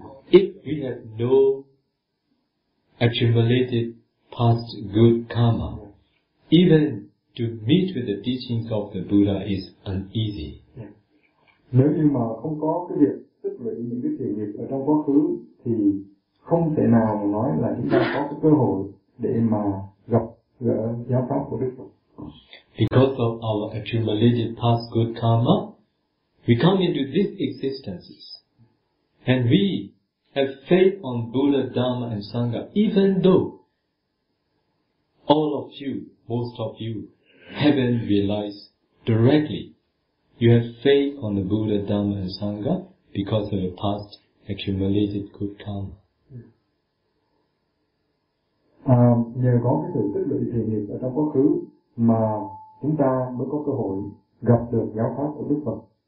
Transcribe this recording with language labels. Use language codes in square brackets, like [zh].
[en] If we have no accumulated past good karma, even to meet with the teachings of the Buddha is uneasy. [vi] Nếu như mà không có cái việc tích lũy những cái thiện nghiệp ở trong quá khứ thì không thể nào mà nói là chúng ta có cái cơ hội để mà gặp gỡ giáo pháp của Đức Phật. [en] Because of our accumulated past good karma, we come into these existences and we have faith on Buddha, Dharma and Sangha, even though all of you, most of you, haven't realized directly you have faith on the Buddha, Dhamma and Sangha because of your past accumulated good karma. [vi] Nhờ có cái sự tích lũy thiện nghiệp ở trong quá khứ mà chúng ta mới có cơ hội gặp được giáo pháp của Đức Phật.